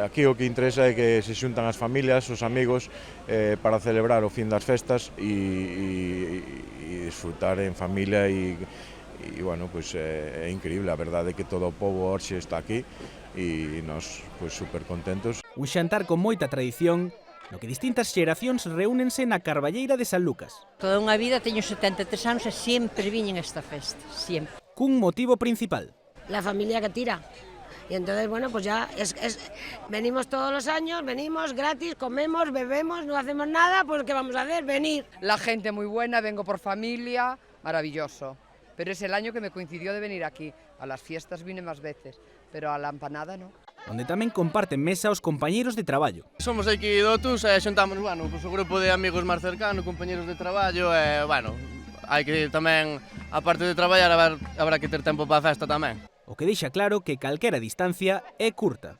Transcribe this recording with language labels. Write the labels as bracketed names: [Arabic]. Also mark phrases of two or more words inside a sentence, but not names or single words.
[Galician] Aquí o que interesa é que se xuntan as familias, os amigos, para celebrar o fin das festas e disfrutar en familia e bueno, pues é increíble, a verdade é que todo o pobo hoxe está aquí e nós pues super contentos. Un xantar con moita tradición, no que distintas xeracións reúnense na Carballeira de San Lucas. Toda unha vida, teño 73 anos e sempre viñen a esta festa, sempre. Cun motivo principal. [Spanish] La familia que tira. Y entonces, bueno, pues ya venimos todos los años, venimos gratis, comemos, bebemos, no hacemos nada, pues ¿qué vamos a hacer? Venir. La gente muy buena, vengo por familia, maravilloso. Pero es el año que me coincidió de venir aquí. A las fiestas vine más veces, pero a la empanada no. [Galician] Onde tamén comparten mesa os compañeiros de traballo. Somos aquí do Tus e xuntamos, bueno, pues o grupo de amigos máis cercanos, compañeros de traballo e, bueno, hai que tamén, aparte de traballar, habrá que ter tempo para a festa tamén. O que deixa claro que calquera distancia é curta.